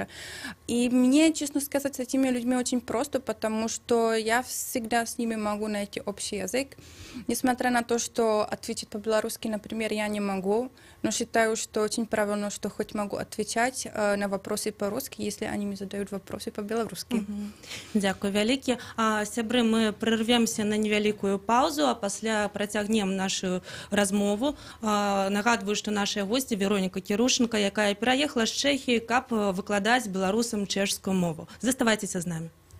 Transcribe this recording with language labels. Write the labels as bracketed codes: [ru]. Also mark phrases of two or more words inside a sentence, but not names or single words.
[ru] И мне, честно сказать, с этими людьми очень просто, потому что я всегда с ними могу найти общий язык. Несмотря на то, что ответить по-белорусски, например, я не могу, но считаю, что очень правильно, что хоть могу отвечать на вопросы по-русски, если они мне задают вопросы по-белорусски. [be] Дякую вялікі. Сябры, [ru] мы прервемся [be] на невялікую паузу, а пасля працягнем нашу размову. Нагадваю, што нашая госці Вероніка Кірушенка, якая пераехала з Чэхіі, каб выкладаць беларусам чэшскую мову. Заставайцеся з намі.